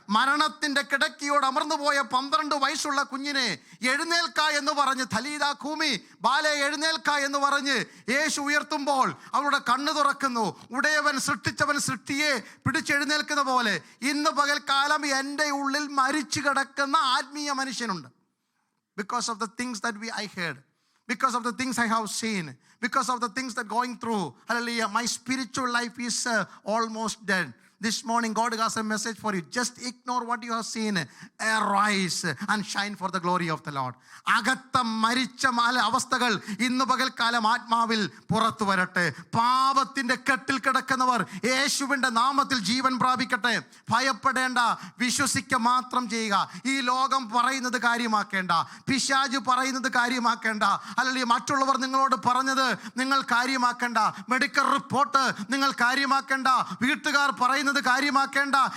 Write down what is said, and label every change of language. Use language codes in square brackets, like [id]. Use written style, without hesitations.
[ml] മരണത്തിൻ്റെ കിടക്കിയോട് അമർന്നുപോയ 12 വയസ്സുള്ള കുഞ്ഞിനെ എഴുന്നേൽക്ക എന്ന് പറഞ്ഞ്, തലീദ കൂമി, ബാലെ എഴുന്നേൽക്ക എന്ന് പറഞ്ഞ് യേശു ഉയർത്തുമ്പോൾ അവളുടെ കണ്ണു തുറക്കുന്നു. ഉടയവൻ സൃഷ്ടിച്ചവൻ സൃഷ്ടിയെ പിടിച്ചെഴുന്നേൽക്കുന്ന പോലെ ഇന്ന് പകൽക്കാലം എൻ്റെ ഉള്ളിൽ മരിച്ചു കിടക്കുന്ന ആത്മീയ മനുഷ്യനുണ്ട്. [en] Because of the things that I heard, because of the things I have seen, because of the things that going through, hallelujah, my spiritual life is almost dead. This morning God has a message for you. Just ignore what you have seen. Arise and shine for the glory of the Lord. [ml] അകത്ത മരിച്ച അവസ്ഥകൾ ഇന്ന് പകൽക്കാലം ആത്മാവിൽ പുറത്തു വരട്ടെ. പാപത്തിൻ്റെ കെട്ടിൽ കിടക്കുന്നവർ യേശുവിൻ്റെ നാമത്തിൽ ജീവൻ പ്രാപിക്കട്ടെ. ഭയപ്പെടേണ്ട, വിശ്വസിക്കുക മാത്രം ചെയ്യുക. ഈ ലോകം പറയുന്നത് കാര്യമാക്കേണ്ട, പിശാച് പറയുന്നത് കാര്യമാക്കേണ്ട, അല്ലെങ്കിൽ മറ്റുള്ളവർ നിങ്ങളോട് പറഞ്ഞത് നിങ്ങൾ കാര്യമാക്കേണ്ട, മെഡിക്കൽ റിപ്പോർട്ട് നിങ്ങൾ കാര്യമാക്കേണ്ട, വീട്ടുകാർ പറയുന്നത് കാര്യമാക്കേണ്ട.